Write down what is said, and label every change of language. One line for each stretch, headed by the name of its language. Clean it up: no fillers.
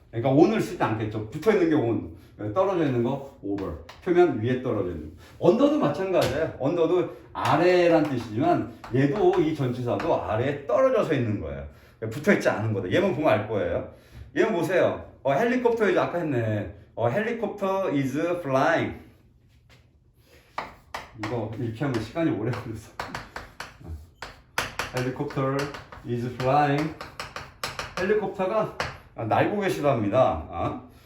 Korean: 그러니까 on을 쓰지 않겠죠. 붙어 있는 게 on, 떨어져 있는 거 over, 표면 위에 떨어져 있는 거. 언더도 마찬가지예요. 언더도 아래란 뜻이지만 얘도 이 전치사도 아래에 떨어져서 있는 거예요. 붙어 있지 않은 거다. 얘만 보면 알 거예요. 얘만 보세요. 헬리콥터 이제 아까 했네.
English: 헬리콥터 is flying.
Korean: 이거 이렇게 하면 시간이 오래 걸렸어.
English: 헬리콥터 is flying.
Korean: 헬리콥터가 날고 계시답니다.